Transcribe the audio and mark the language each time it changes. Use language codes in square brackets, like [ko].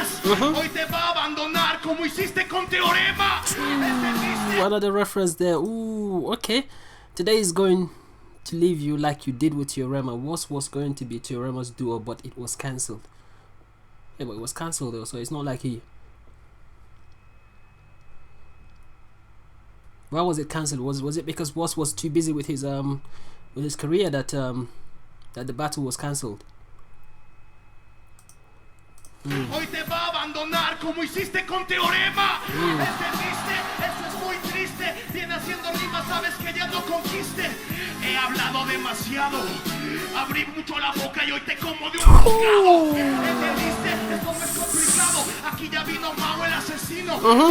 [es] Hoy te va a abandonar como hiciste con Teorema. [en] Another reference there. Ooh, okay. Today is going to leave you like you did with Teorema. WOS was going to be Teorema's duo, but it was cancelled. Yeah, but it was cancelled though, so it's not like he... Why was it cancelled? Was it because WOS was too busy with his career that that the battle was cancelled? [es] Hoy te va a abandonar como hiciste con Teorema. ¿Entendiste? Eso es muy triste. Viene haciendo rimas, sabes que ya no conquiste. He hablado demasiado. Abrí mucho la boca y hoy te como de un bocado. ¿Entendiste? Esto no es complicado. Aquí ya vino Mau el asesino.